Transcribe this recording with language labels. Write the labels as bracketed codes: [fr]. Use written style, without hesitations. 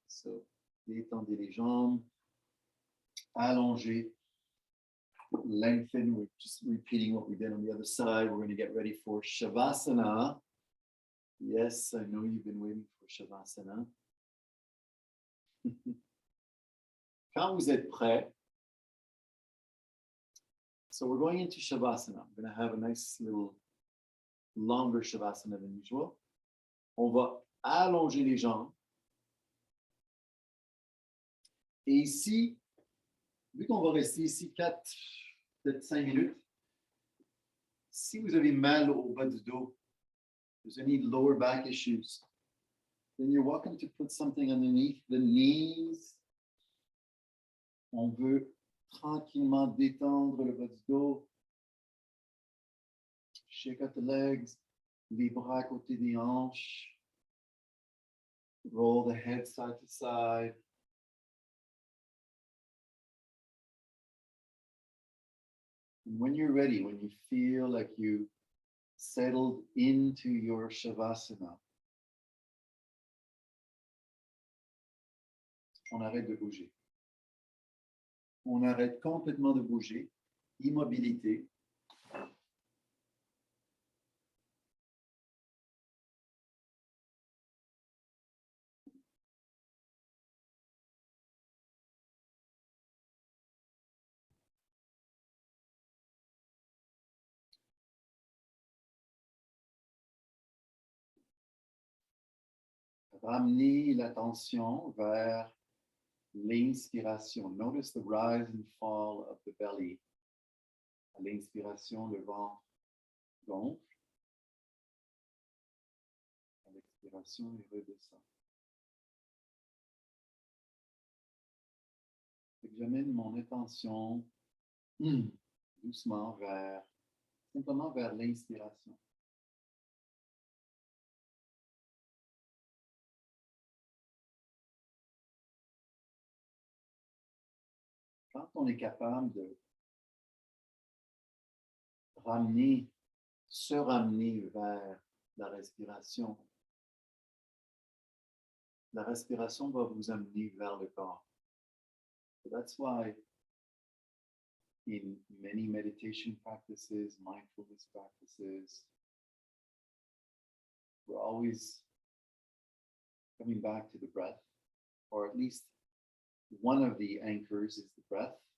[en] So, [fr] détendez les jambes, allongez, [en] lengthen. We're just repeating what we did on the other side. We're going to get ready for Shavasana. Yes, I know you've been waiting for Shavasana. [fr] Quand vous êtes prêts, [en] so we're going into Shavasana. I'm going to have a nice little longer Shavasana than usual. [fr] On va allonger les jambes. Et ici, vu qu'on va rester ici 4, peut-être 5 minutes, si vous avez mal au bas du dos, [en] there's any lower back issues, then you're welcome to put something underneath the knees. [fr] On veut tranquillement détendre le bas du dos. [en] Shake out the legs, [fr] les bras à côté des hanches. [en] Roll the head side to side. And when you're ready, when you feel like you settled into your Shavasana, [fr] on arrête de bouger. On arrête complètement de bouger. Immobilité. Ramener l'attention vers l'inspiration. [en] Notice the rise and fall of the belly. [fr] À l'inspiration, le ventre gonfle. À l'expiration, il redescend. J'amène mon attention doucement simplement vers l'inspiration. Quand on est capable de se ramener vers la respiration va vous amener vers le corps. [en] So that's why in many meditation practices, mindfulness practices, we're always coming back to the breath, or at least one of the anchors is the breath.